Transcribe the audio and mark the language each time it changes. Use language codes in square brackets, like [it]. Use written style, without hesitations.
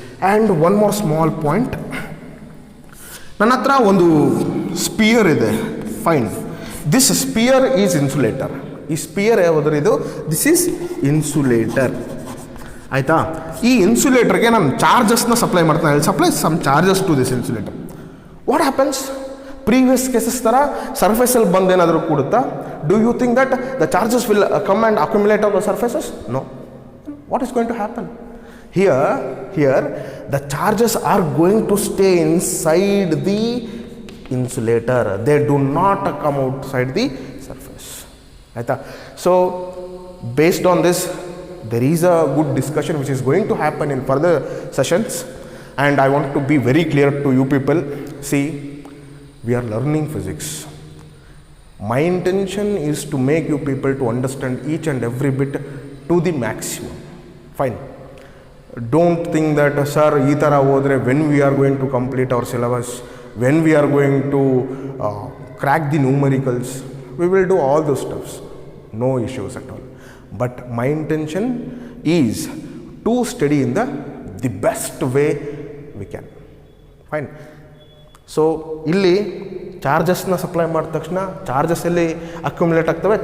[en] And one more small point. [kn] ನನ್ನ ಹತ್ರ ಒಂದು ಸ್ಪಿಯರ್ ಇದೆ. [en] Fine. This sphere is insulator. [kn] ಈ ಸ್ಪಿಯರ್ ಯಾವುದ್ರ ಇದು? [en] This is insulator. [kn] ಆಯಿತಾ? ಈ ಇನ್ಸುಲೇಟರ್ಗೆ ನಾನು ಚಾರ್ಜಸ್ನ ಸಪ್ಲೈ ಮಾಡ್ತಾನೆ. [en] I will supply some charges to this insulator. What happens? [kn] Previous cases ಥರ ಸರ್ಫೇಸಲ್ಲಿ ಬಂದೇನಾದರೂ ಕೂಡುತ್ತಾ? [en] Do you think that the charges will come and accumulate on the surfaces? No. What is going to happen? Here the charges are going to stay inside the insulator. They do not come outside the surface. [kn] Aita? [en] So based on this, there is a good discussion which is going to happen in further sessions, and I want to be very clear to you people. See, we are learning physics. My intention is to make you people to understand each and every bit to the maximum. Fine. Don't think that [kn] sir ee tara hodre [en] when we are going to complete our syllabus, when we are going to crack the numericals, we will do all those stuffs, no issues at all. But my intention is to study in the best way we can. Fine. [kn] So ಇಲ್ಲಿ ಚಾರ್ಜಸ್ನ supply ಮಾಡಿದ ತಕ್ಷಣ charges ಎಲ್ಲಿ accumulate ಆಗ್ತವೆ?